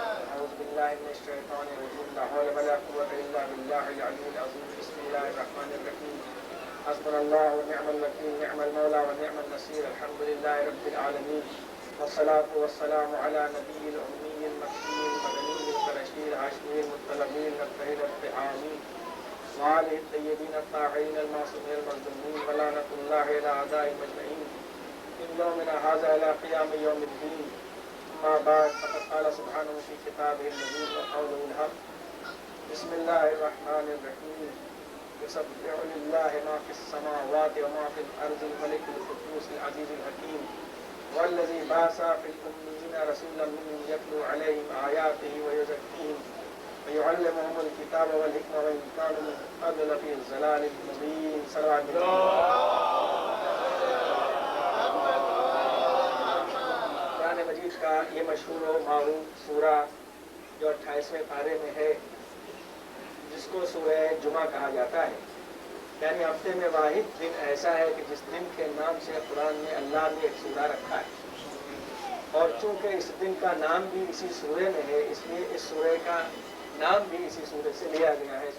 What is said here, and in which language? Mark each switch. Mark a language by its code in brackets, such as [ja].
[ar] اعوذ باللہ من الشیطان الرجیم لا حول ولا قوة الا باللہ العلی العظیم بسم اللہ الرحمن الرحیم حسبنا اللہ ونعم الوکیل نعم المولا ونعم النصیر الحمد للہ رب العالمین والصلاة والسلام على نبی الأمی المکی المدنی القرشی الہاشمی المطلبی الطاہر الطعامی وآلہ الطیبین الطاہرین المعصومین المظلومین ولعنۃ اللہ علی اعدائهم اجمعین من يومنا هذا إلى قيام يوم الدين. أما بعد فقد قال سبحانه في كتابه المجيد وقوله الحق. بسم الله الرحمن الرحيم. يسبح لله ما في السماوات وما في الأرض الملك القدوس العزيز الحكيم والذي بعث في الأميين رسولا منهم يتلو عليهم آياته ويزكيهم ويعلمهم الكتاب والحكمة وإن كانوا من قبل لفي ضلال مبين. [ur] صلوات قرآن مجید کا یہ مشہور و معروف سورہ جو 28ویں پارے میں ہے، جس کو سورہ جمعہ کہا جاتا ہے، یعنی ہفتے میں واحد دن ایسا ہے کہ جس دن کے نام سے قرآن میں اللہ نے ایک سورہ رکھا ہے، اور چونکہ اس دن کا نام بھی اسی سورے میں ہے، اس لیے اس سورے کا نام بھی اسی سورے سے لیا گیا ہے.